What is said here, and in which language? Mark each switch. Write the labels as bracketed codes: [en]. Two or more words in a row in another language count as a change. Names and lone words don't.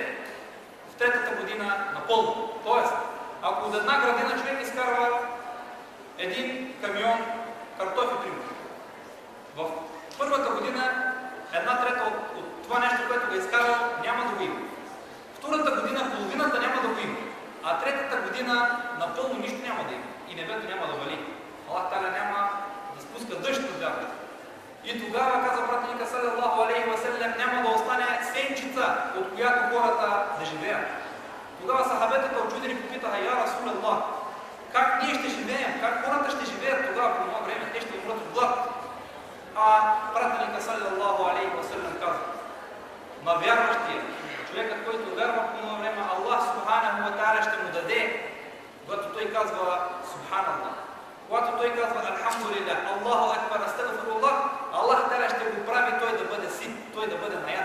[bg] В третата година напълно. Тоест, ако от една градина човек изкарва един камион картофи, примерно, в първата година 1/3 от това нещо, което го изкарва, няма да го има. Втората година половината няма да го има. А третата година напълно нищо няма да има. И небето няма да вали. [ar] الله تعالى [bg] няма да спуска дъжд на земята. И тогава, каза пратеника [ar] صلى الله عليه وسلم, [bg] няма да остане сенчица, от която хората да живеят. Тогава сахабетата очудени попитаха: [ar] يا رسول الله, [bg] как ние ще живеем? Как хората ще живеят тогава по това време? Те ще умрат от глад. А пратеника [ar] صلى الله عليه وسلم [bg] каза: на вярващия, човекът, който вярва по това време, [ar] الله سبحانه وتعالى [bg] ще му даде, когато той казва Субханаллах, когато той казва [ar] الحمد لله، الله أكبر، أستغفر الله، الله تعالى [bg] ще го прави той да бъде сит, той да бъде наяден.